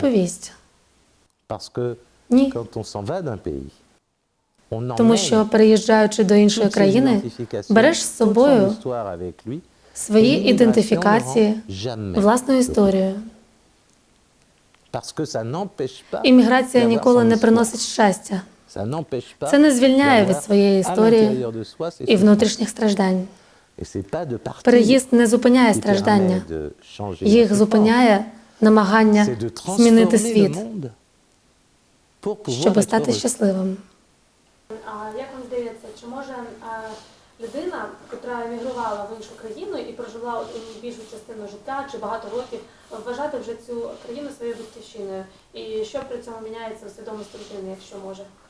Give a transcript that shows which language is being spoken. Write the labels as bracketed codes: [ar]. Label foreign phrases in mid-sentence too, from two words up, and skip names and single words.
[uk] відповість. [fr] Parce que [uk] Ні. [fr] quand on s'en va d'un pays, on [uk] Тому [fr] emmène [uk] що, переїжджаючи до іншої [fr] toutes ses [uk] країни, [fr] identifications, [uk] береш з [fr] toute son [uk] собою [fr] histoire avec lui, [uk] свої [fr] et l'immigration [uk] ідентифікації, [fr] ne rend jamais [uk] власну [fr] heureux. [uk] історію. [fr] Parce que ça n'empêche pas [uk] Імміграція [fr] d'avoir [uk] ніколи [fr] son [uk] не [fr] histoire. [uk] приносить щастя. [fr] Ça n'empêche pas [uk] Це не звільняє від [fr] d'avoir [uk] своєї [fr] à [uk] історії [fr] l'intérieur de soi ses [uk] і [fr] souffrances. [uk] внутрішніх страждань. [fr] Et c'est pas de partir [uk] Переїзд не зупиняє [fr] qui [uk] страждання. [fr] permet de changer [uk] Їх [fr] la [uk] зупиняє намагання [fr] souffrance. C'est de [uk] змінити [fr] transformer le [uk] світ, [fr] monde pour pouvoir [uk] щоб [fr] être [uk] стати [fr] heureux. [uk] щасливим. А як вам здається, чи може людина, яка емігрувала в іншу країну і прожила більшу частину життя чи багато років, вважати вже цю країну своєю батьківщиною? І що при цьому міняється у свідомості людини, якщо може?